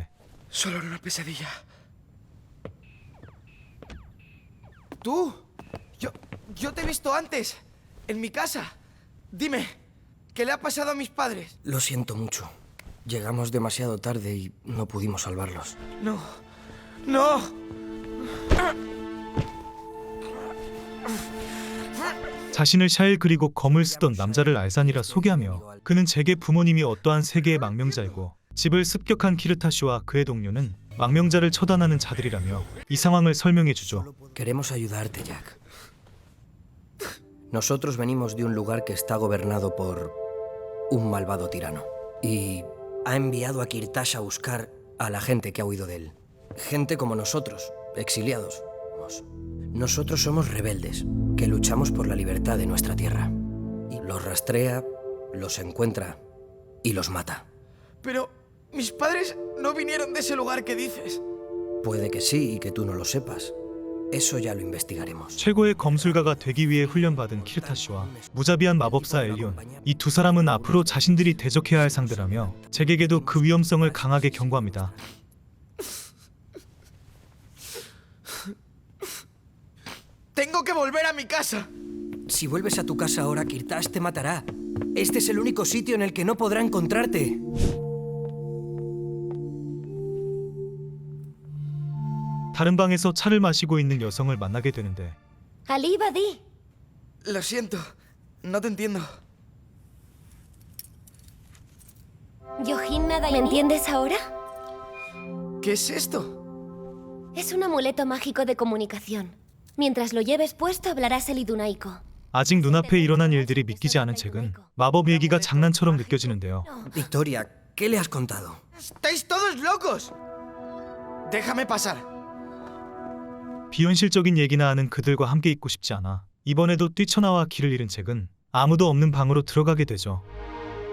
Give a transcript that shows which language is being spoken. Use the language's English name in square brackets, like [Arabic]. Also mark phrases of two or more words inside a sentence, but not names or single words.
[Spanish] Solo era una pesadilla. ¿Tú? Yo te he visto antes, en mi casa. Dime, ¿qué le ha pasado a mis padres? Lo siento mucho. Llegamos demasiado tarde y no pudimos salvarlos. No, no. [Korean] 자신을 샤일 그리고 검을 쓰던 남자를 알산이라 소개하며 그는 잭의 부모님이 어떠한 세계의 망명자이고 집을 습격한 키르타슈와 그의 동료는 망명자를 처단하는 자들이라며 이 상황을 설명해주죠. [Spanish] Queremos ayudarte, Jack. Nosotros venimos de un lugar que está gobernado por un malvado tirano. Y ha enviado a Kirtash a buscar a la gente que ha huido de él. Gente como nosotros, exiliados. Nosotros somos rebeldes, que luchamos por la libertad de nuestra tierra. Y los rastrea, los encuentra y los mata. Pero mis padres no vinieron de ese lugar que dices. Puede que sí y que tú no lo sepas. Eso ya lo investigaremos. [Korean] 최고의 검술가가 되기 위해 훈련받은 키르타슈와 무자비한 마법사 엘리온, 이 두 사람은 앞으로 자신들이 대적해야 할 상대라며 잭에게도 그 위험성을 강하게 경고합니다. [Spanish] Tengo que volver a mi casa. Si vuelves a tu casa ahora, Kirtash te matará. Este es el único sitio en el que no podrá encontrarte. [Korean] 다른 방에서 차를 마시고 있는 여성을 만나게 되는데 Ali Badi. [Spanish] Lo siento, no te entiendo. Yohin Nadaini. ¿Me entiendes ahora? ¿Qué es esto? Es un amuleto mágico de comunicación. Mientras lo lleves puesto hablarás el idunaico. [Korean] 아직 눈앞에 일어난 일들이 믿기지 않은 잭은 마법 얘기가 장난처럼 느껴지는데요. [Spanish] Victoria, ¿qué le has contado? ¡Estáis todos locos! Déjame pasar. [Korean] 비현실적인 얘기나 하는 그들과 함께 있고 싶지 않아 이번에도 뛰쳐나와 길을 잃은 잭은 아무도 없는 방으로 들어가게 되죠.